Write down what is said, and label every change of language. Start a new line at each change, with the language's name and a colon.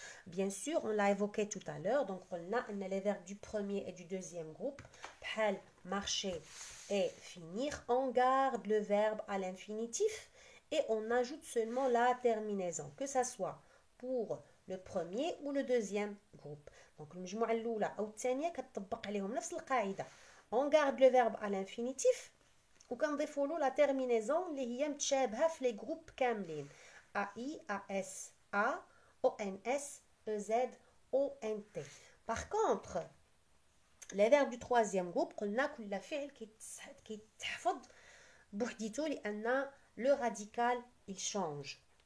French: Bien sûr, on l'a évoqué tout à l'heure, donc on a les verbes du premier et du deuxième groupe,
Arabic: bhal,
French: marcher et finir, on garde le verbe à l'infinitif et on ajoute seulement la terminaison, que ça soit pour le premier ou le deuxième groupe.
Arabic: Donc, المجموعة الأولى أو الثانية كتطبق عليهم نفس القاعدة.
French: On garde le verbe à l'infinitif
Arabic: وكنضيفوا له
French: la terminaison
Arabic: اللي هي متشابهة في
French: les groupes
Arabic: كاملين.
French: AI, AS, A, ONS, EZ, ONT. Par contre, les verbes du troisième groupe,
Arabic: قلنا كل فعل كيتحفظ بوحديته لأن
French: le radical, il change.